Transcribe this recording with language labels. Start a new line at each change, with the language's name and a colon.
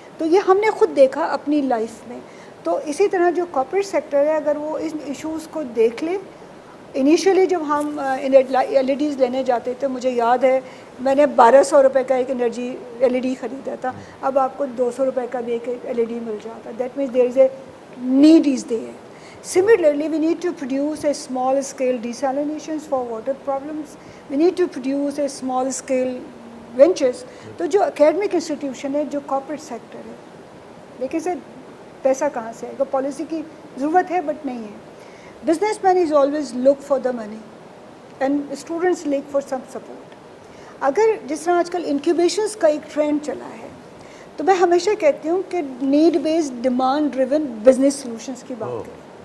Urdu: تو یہ ہم نے خود دیکھا اپنی لائف میں. تو اسی طرح جو کارپوریٹ سیکٹر ہے اگر وہ ان ایشوز کو دیکھ لے, انیشیلی جب ہم LEDs لینے جاتے تھے, مجھے یاد ہے میں نے 1200 روپے کا ایک انرجی LED خریدا تھا, اب آپ کو 200 روپے کا بھی ایک LED مل جاتا.
English: That means there is a need is there. Similarly, we need to produce a small scale desalinations for water problems. We need to produce a small scale ventures.
Urdu: تو جو اکیڈمک انسٹیٹیوشن ہے, جو corporate sector ہے, دیکھیں سر پیسہ کہاں سے ہے, پالیسی کی ضرورت ہے بٹ نہیں ہے.
English: Businessman is always look for the money and students look for some support.
Urdu: اگر جس طرح آج کل انکیوبیشنس کا ایک ٹرینڈ چلا ہے, تو میں ہمیشہ کہتی ہوں کہ
English: need based demand driven business solutions
Urdu: کی بات کریں.